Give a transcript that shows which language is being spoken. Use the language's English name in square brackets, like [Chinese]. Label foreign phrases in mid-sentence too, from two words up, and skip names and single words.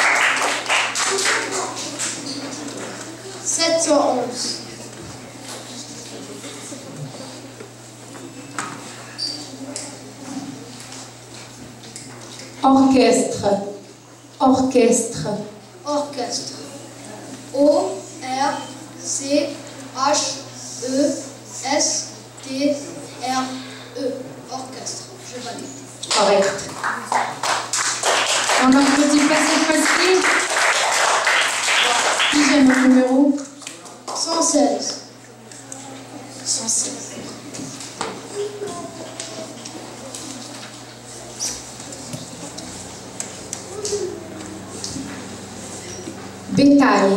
[French] 711. Orchestre. Orchestre. Orchestre. O-R-C-H-E-S-T-R-E. Orchestre. Je valide. Correct. On n'applaudit pas cette fois-ci. Qui j'ai mon numéro? 116. 116. Bétail.